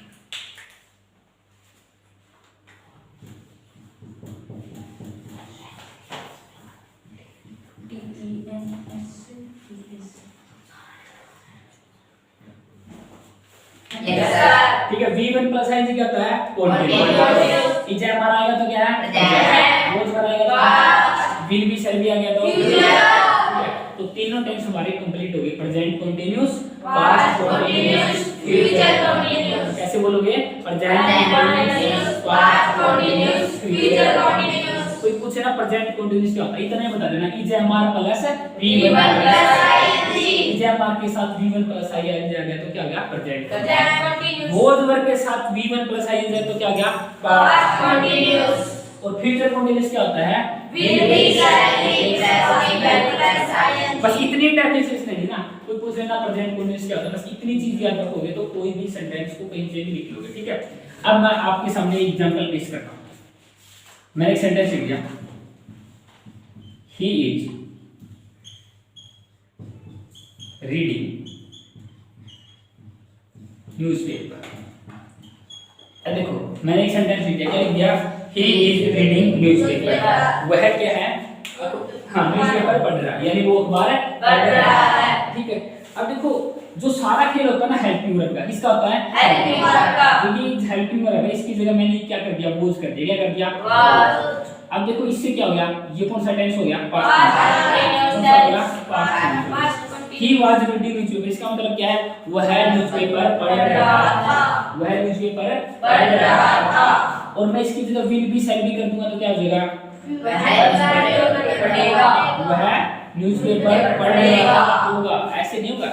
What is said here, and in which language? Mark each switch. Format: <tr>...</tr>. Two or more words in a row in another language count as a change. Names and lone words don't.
<en>yes sir</en> <hi>ठीक है।</hi> <en>V1 plus ing</en> <hi>क्या होता है?</hi> <en>Continuous।</en> <hi>कंटीन्यूअस। इज हमारा आएगा तो क्या है?</hi> <en>Present।</en> <hi>रोज पर आएगा तो</hi> <en>Past। will be shall be</en> <hi>आ गया तो</hi> <en>Future।</en> <hi>ठीक है। तो तीनों टेंस हमारे कंप्लीट हो गए,</hi> <en>present continuous, Past continuous, future continuous।</en> <hi>कैसे बोलोगे? प्रेजेंट</hi> <en>Present continuous, past continuous, future continuous।</en> <hi>कोई पूछे ना</hi> <en>present continuous</en> <hi>क्या होता है, इतना ही बता देना। इज हमारा प्लस</hi> <en>V1 plus ing</en> <hi>इज हमारा के साथ</hi> <en>V1 plus ing</en> <hi>आ गया तो क्या आ गया? प्रेजेंट।</hi> <en>present continuous</en> <hi>वॉज वर्ग के साथ</hi> <en>V1 plus ing</en> <hi>तो क्या आ गया?</hi> <en>past continuous</en> <hi>और</hi> <en>future continuous</en> <hi>क्या होता है?</hi> <en>will be shall be plus V1 plus ing</en> <hi>बस इतनी डेफिनेशन नहीं ना, कोई पूछ लेना</hi> <en>present continuous</en> <hi>क्या होता है, बस इतनी चीज याद रखोगे तो कोई भी सेंटेंस को कहीं से भी लिख लोगे, ठीक है। अब मैं आपके सामने एक एग्जांपल पेश करता हूं। मैंने एक सेंटेंस लिख दिया,</hi> <en>he is reading newspaper.</en> <hi>अब देखो मैंने एक सेंटेंस लिख दिया, क्या लिख दिया?</hi> <en>he is reading newspaper.</en> <hi>वह क्या है? हाँ न्यूज़पेपर पढ़ रहा है, यानी वो अखबार पढ़ रहा है। ठीक है। अब देखो जो सारा खेल होता है ना</hi> <en>helping verb</en> <hi>का, किसका होता है?</hi> <en>Helping verb का।</en> <hi>जो ये</hi> <en>helping verb</en> <hi>है इसकी जगह मैंने क्या कर दिया? वॉज कर दिया। क्या कर दिया?</hi> <en>was</en> <hi>अब देखो इससे क्या हो गया? ये कौन सा टेंस हो गया?</hi> <en>past continuous tense पास्ट past ही continuous was reading newspaper,</en> <hi>इसका मतलब क्या है? वह न्यूज़पेपर पढ़ रहा था। वह न्यूज़पेपर पढ़ रहा था। और मैं इसकी जगह</hi> <en>will be shall be</en> <hi>कर दूंगा तो क्या हो जाएगा? पढ़ेगा वह न्यूज़पेपर पढ़ेगा होगा, ऐसे नहीं होगा।</hi>